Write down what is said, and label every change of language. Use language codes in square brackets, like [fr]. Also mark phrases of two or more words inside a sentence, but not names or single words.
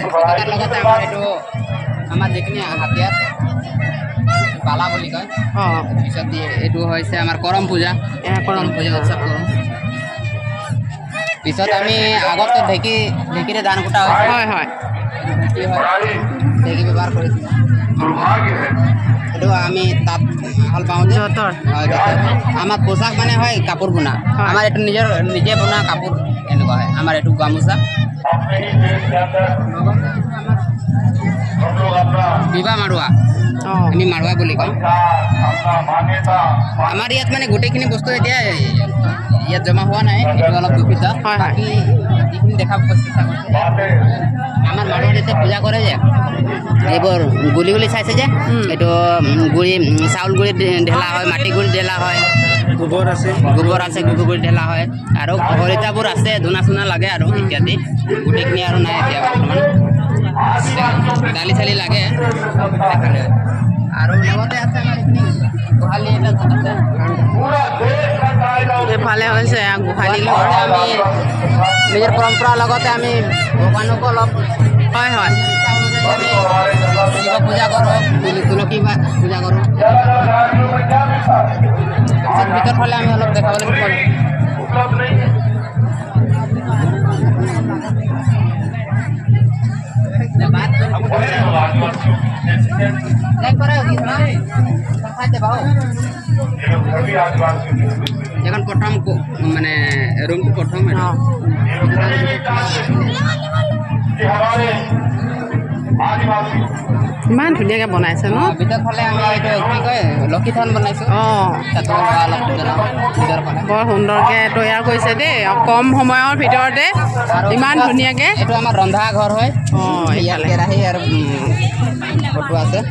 [as] পতাকাৰ লগতে আমাৰ আমাৰ যিখিনি হাতিয়াৰ পালা বুলি কয়, অঁ পিছত এইটো হৈছে আমাৰ কৰম পূজা, কৰম পূজা উৎসৱ কৰোঁ। পিছত আমি আগতে ঢেঁকীৰে ধান কুটা হয়, হয় হয় ঢেঁকী হয়, ঢেঁকী ব্যৱহাৰ কৰিছিলোঁ। [hi] दुर्भाग्य है [as] এইটো আমি তাত হাল পাওঁ যে যঁতৰ আমাৰ পোচাক মানে হয় কাপোৰ বুনা, আমাৰ এইটো নিজে বনোৱা কাপোৰ এনেকুৱা হয়। আমাৰ এইটো গামোচা [hi] अपने ही देश के अंदर हम लोग अपना [as] বিবাহ মাৰোৱা, অঁ আমি মাৰোৱা বুলি কওঁ। [hi] अपना मान्यता [as] আমাৰ ইয়াত মানে গোটেইখিনি বস্তু এতিয়া ইয়াত জমা হোৱা নাই, এইটো অলপ দুখিত। হয়, হয়। বাকী যিখিনি দেখাব চেষ্টা কৰিছোঁ [hi] बातें [as] আমাৰ মানুহে যেতিয়া পূজা কৰে যে এইবোৰ গুলি চাইছে যে এইটো গুড়ি চাউল গুড়ি ঢেলা হয়, মাটি গুড়ি ঢেলা হয়, গোবৰ আছে গোবৰ গুড়ি ঢেলা হয়, আৰু খৰিতাবোৰ আছে, ধূনা চুনা লাগে আৰু ইত্যাদি। গোটেইখিনি আৰু নাই এতিয়া বৰ্তমান। দালি চালি লাগে দেখালে। আৰু লগতে আছে আমাৰ এইখিনি গোহালি এটা আছে। [hi] पूरा देश का कायदा [as] এইফালে হৈছে গোহালি লগতে আমি নিজৰ পৰম্পৰাৰ লগতে আমি ভগৱানকো অলপ হয় হয় শিৱ পূজা কৰোঁ, তুলসী পূজা কৰোঁ। [hi] राज्यों में क्या मिलता है [as] ভিতর ফলে আমি অলপ দেখাবলৈ চেষ্টা কৰিম। [hi] उपलब्ध नहीं है हम बड़े लोग आदिवासियों ये लोग सभी आदिवासियों के [as] এখন প্রথম মানে রুমটো প্রথম অঁ [hi] कि हमारे आदिवासी [as] ইমান ধুনীয়াকৈ বনাইছে ন। ভিতর ফালে আমি এইটো কি কয় লক্ষী থান বনাইছোঁ, অঁ তাতো অলপ জনাওঁ ভিতর ফালে। বৰ সুন্দৰকৈ তৈয়াৰ কৰিছে দেই, কম সময়ৰ ভিতৰতে ইমান ধুনীয়াকৈ। এইটো আমাৰ ৰন্ধা ঘৰ হয়। অঁ ইয়াত এইফালে কেৰাহী আৰু ফটো আছে।